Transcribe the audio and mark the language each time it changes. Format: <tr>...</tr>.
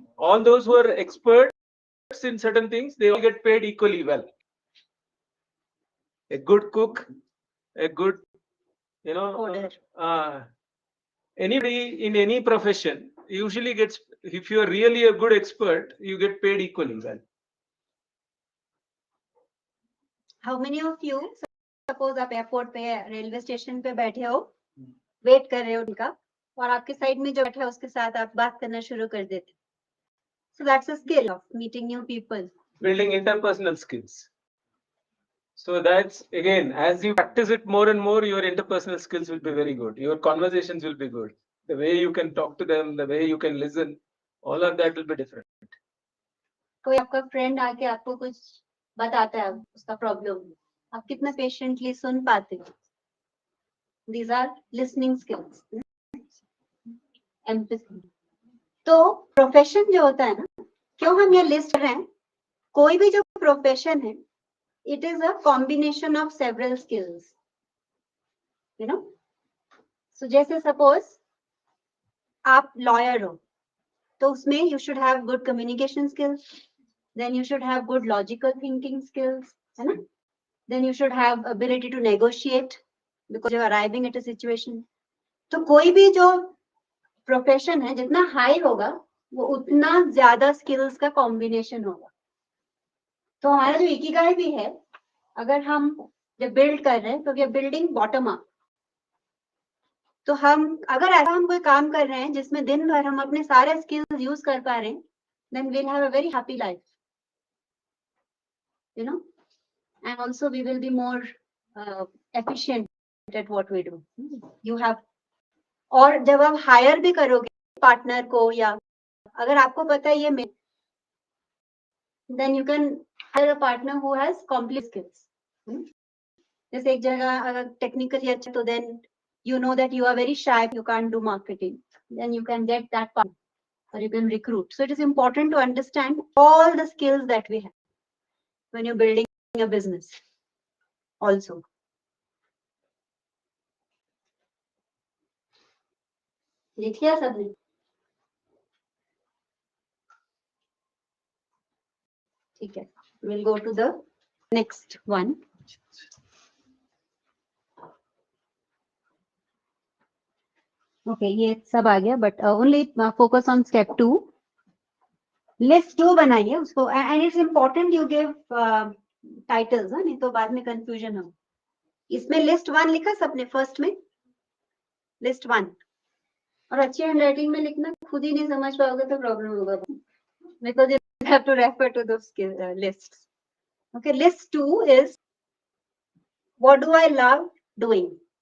<en>All those who are experts in certain things, they all get paid equally well. A good cook, a good, anybody in any profession usually gets. If you are really a good expert, you get paid equally well. How many of you, suppose</en> <hi>आप airport पे railway station पे बैठे हो, wait कर रहे हो उनका, और आपके साइड में जो बैठा है उसके साथ आप बात करना शुरू कर देते.</hi> <en>So that's a skill of meeting new people. Building interpersonal skills. So that's, again, as you practice it more and more, your interpersonal skills will be very good. Your conversations will be good. The way you can talk to them, the way you can listen, all of that will be different.</en> <hi>कोई आपका friend आके आपको कुछ बताता है उसका problem, आप कितना पेशेंटली सुन पाते हो.</hi> <en>These are listening skills. Empathy.</en> <hi>तो प्रोफेशन जो होता है ना, क्यों हम ये लिस्ट कर रहे हैं, कोई भी जो प्रोफेशन है,</hi> <en>it is a combination of several skills. You know? So</en> <hi>जैसे</hi> <en>suppose आप lawyer</en> <hi>हो, तो उसमें</hi> <en>you should have good communication skills, then you should have good logical thinking skills,</en> <hi>है ना?</hi> <en>Then you should have ability to negotiate because you're arriving at a situation.</en> <hi>तो कोई भी जो प्रोफेशन है, जितना हाई होगा वो उतना ज्यादा स्किल्स का कॉम्बिनेशन होगा. तो हमारा जो इकिगाई भी है, अगर हम जब बिल्ड कर रहे हैं तो</hi> <en>We are building bottom up.</en> <hi>तो हम अगर ऐसा हम कोई काम कर रहे हैं जिसमें दिन भर हम अपने सारे स्किल्स यूज कर पा रहे हैं,</hi> <en>then we'll have a very happy life, you know, and also we will be more efficient at what we do.</en> <hi>You have, और जब आप हायर भी करोगे पार्टनर को, या अगर आपको पता है ये,</hi> <en>then you can hire a partner who has complex skills.</en> <hi>जैसे एक जगह अगर टेक्निकली अच्छा, तो</hi> <en>then you know that you are very shy, you can't do marketing, then you can get that partner, or you can recruit. So it is important to understand all the skills that we have when you're building a business also.</en> <hi>लिख लिया सबने? ठीक है,</hi> <en>we'll go to the next one. Okay,</en> <hi>ये सब आ गया,</hi> <en>but only focus on step 2. List 2</en> <hi>बनाइए उसको,</hi> <en>and it's important you give titles,</en> <hi>नहीं तो बाद में</hi> <en>confusion हो.</en> <hi>इसमें list 1 लिखा सबने फर्स्ट में, list 1, और अच्छी हैंडराइटिंग में लिखना, खुद ही नहीं समझ पाओगे तो प्रॉब्लम होगा,</hi> <en>because you have to refer to those lists. Okay, list 2 is what do I love doing.</en>